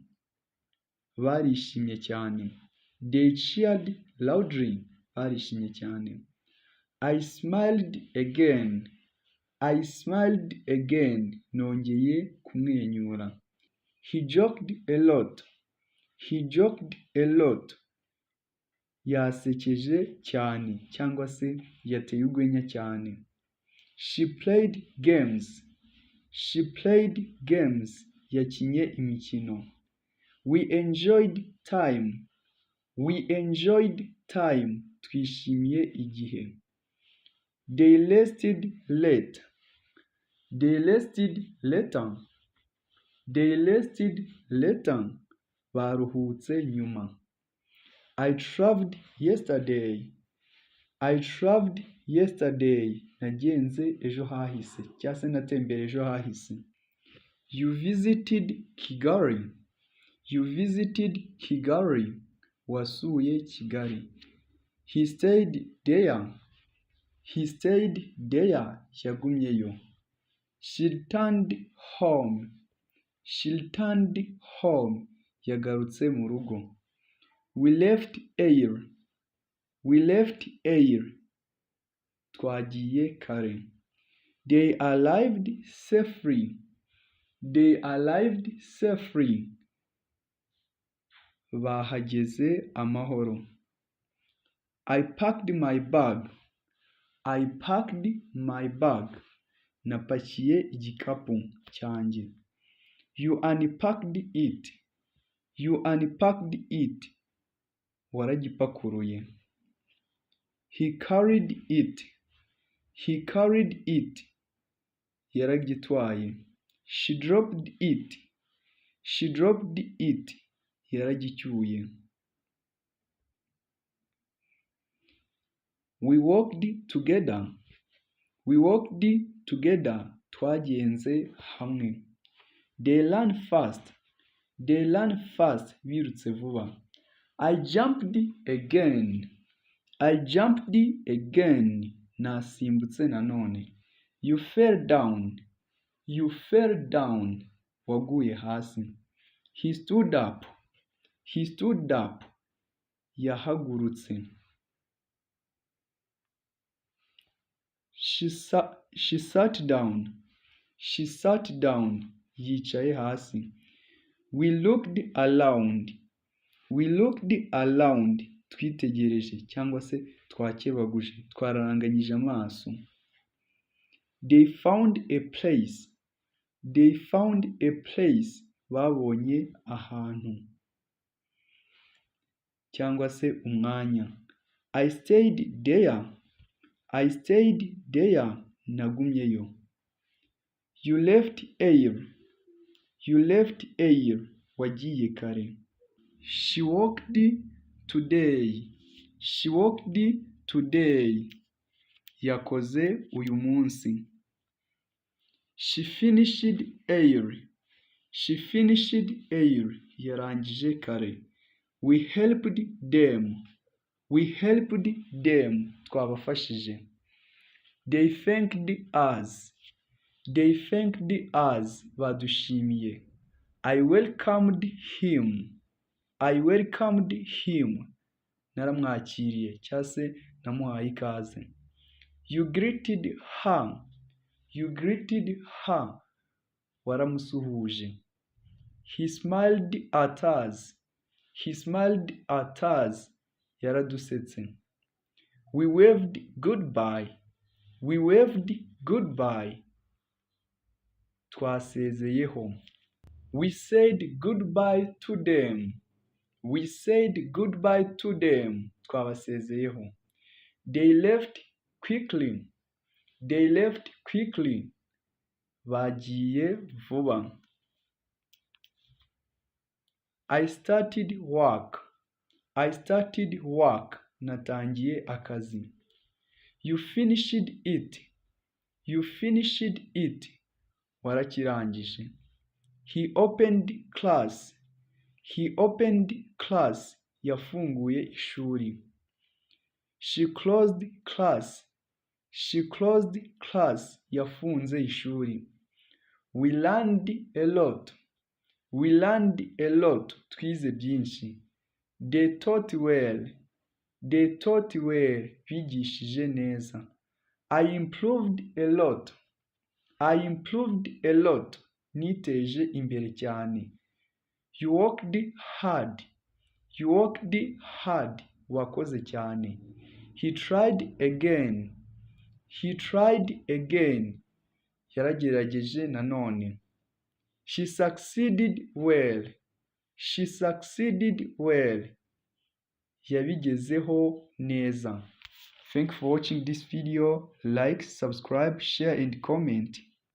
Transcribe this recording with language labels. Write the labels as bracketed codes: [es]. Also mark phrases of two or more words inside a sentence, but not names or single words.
[rw] Barishimye cyane. [en] They cheered loudly. [rw] Barishimye cyane. [en] I smiled again. I smiled again. [rw] Nongeye kumwenyura. [en] He joked a lot. He joked a lot. [rw] Yasekeje cyane cyangwa se yateye urwenya cyane. [en] She played games. She played games. [rw] Yakinye imikino. [en] We enjoyed time. We enjoyed time. [rw] Twishimiye igihe. [en] They rested late. They rested later. They rested later. [rw] Baruhutse nyuma. [en] I traveled yesterday. I traveled yesterday. [rw] Nagenze ejo hahise. Cyangwa se natembere ejo hahise. [en] You visited Kigali. You visited Kigali. [rw] Wasuye Kigali. [en] He stayed there. He stayed there. Yagumyeyo. She returned home. She returned home. [rw] Yagarutse mu rugo. [en] We left air. We left air. [rw] Twagiye kare. [en] They arrived safely. They arrived safely. [rw] Bahageze amahoro. [en] I packed my bag. I packed my bag. [rw] Napakiye igikapu cyanjye. [en] You unpacked it. You unpacked it. Waragipakuruye. He carried it. He carried it. Yaragitwaye. She dropped it. She dropped it. Yaragicyuye. We walked together. We walked together. [rw] Twagenze hamwe. [en] They ran fast. They ran fast. [rw] Birutse vuba. [en] I jumped again. I jumped again. [rw] Nasimbutse nanone. [en] You fell down. You fell down. [rw] Waguye hasi. [en] He stood up. He stood up. Yahagurutse. She sat down. She sat down. [rw] Yicaye hasi. [en] We looked around. We looked around. [rw] Twitegereje cyangwa se twakebaguje. Twararanganyije amaso. [en] They found a place. They found a place. [rw] Babonye ahantu cyangwa se umwanya. [en] I stayed there. I stayed there. Nagumyeyo. You left air. You left air. [rw] Wagiye kare. [en] She walked today. She walked today. [rw] Yakoze uyu munsi. [en] She finished air. She finished air. [rw] Yarangije kare. [en] We helped them. We helped them. Twabafashije. They thanked us. They thanked us. Badushimiye. I welcomed him. I welcomed him. [rw] Naramwakiriye cyangwa se namuhaye ikaze. [en] You greeted her. You greeted her. Waramusuhuje. He smiled at us. He smiled at us. Yaradusetse. We waved goodbye. We waved goodbye. Twasezeyeho. We said goodbye to them. We said goodbye to them. Twabasezeyeho. They left quickly. They left quickly. [rw] Bagiye vuba. [en] I started work. I started work. [rw] Natangiye akazi. [en] You finished it. You finished it. Warakirangije. He opened class. He opened class. [rw] Yafunguye ishuri. [en] She closed class. She closed class. [rw] Yafunze ishuri. [en] We learned a lot. We learned a lot. [rw] Twize byinshi. [en] They taught well. They taught well. [rw] Bigishije neza. [en] I improved a lot. I improved a lot. [rw] Niteje imbere cyane. [en] You worked hard. You worked hard. [rw] Wakoze cyane. [en] He tried again. He tried again. [rw] Yaragerageje nanone. [en] She succeeded well. She succeeded well. [rw] Yabigezeho neza. [en] Thank you for watching this video. Like, subscribe, share and comment.